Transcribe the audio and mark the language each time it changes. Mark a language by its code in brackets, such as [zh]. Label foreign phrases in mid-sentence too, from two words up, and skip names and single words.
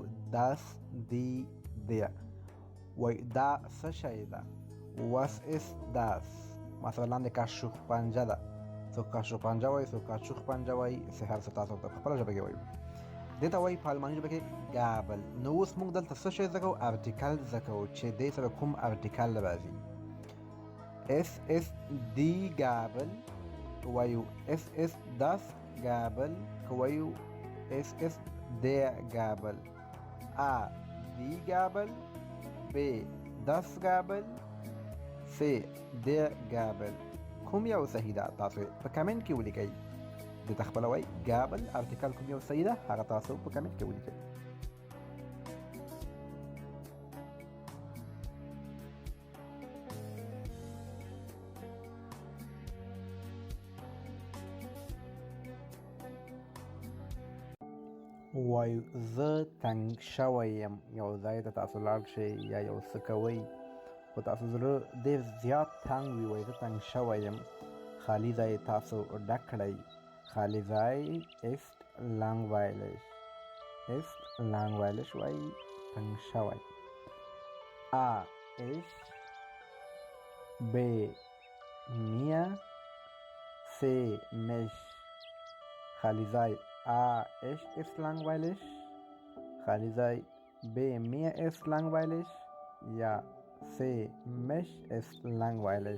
[de] das die der [ps] وایي دا څه شی ده. [de] was ist das [ps] مثلا د کاشوغ پنجه ده. څوک کاشوغ پنجه وایي څوک کاشوغ پنجه وایي هر څه تاسو ته په خپله ژبه کې وایو. دې ته وایي په الماني ژبه کې ګابل. نو اوس موږ دلته څه شی زده کوو ارټیکل زده کوو چې دې سره کوم ارټیکل راځي. [de] es ist die Gabel وایو es ist das Gabel وایو es ist der Gabel A die Gabel B das Gabel C der Gabel. [ps] کوم یو صحیح ده تاسو په کمنټ کې ولیکئ. د تخپل وای ګابل ارټیکل کوم یو صحیح ده هغه تاسو په کمنټ کې ولیکئ. وایو زه تنګ شوی یم. یو ځای ته تاسو لاړ شئ یا یو څه کوئ خو تاسو زړه ډېر زیات تنګ وي وایي زه تنګ شوی یم. خالي ځای تاسو ډک کړئ. خالي ځای [de] ist langweilig. ist langweilig [ps] وایي تنګ شوی. [de] A ich B mir C mich. [ps] خالي ځای [de] A ich ist langweilig [ps] خالي ځای [de] B mir ist langweilig یا C mich ist langweilig.